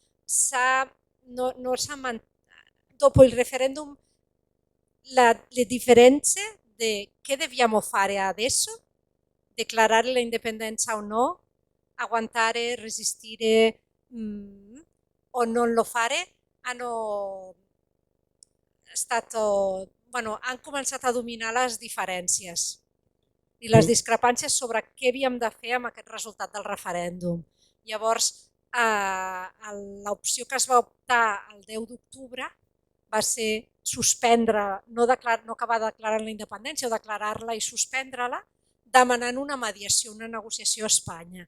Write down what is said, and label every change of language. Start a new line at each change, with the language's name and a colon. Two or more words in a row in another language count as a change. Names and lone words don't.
Italian: dopo il referendum le differenze di che dobbiamo fare adesso, dichiarare l'indipendenza o no, aguantare, resistere o non lo fare, hanno
Catalan: començat a dominar les diferències i les discrepàncies sobre què havíem de fer amb aquest resultat del referèndum. Llavors, l'opció que es va optar el 10 d'octubre va ser suspendre, no acabar de declarar la independència, o declarar-la i suspendre-la, demanant una mediació, una negociació a Espanya.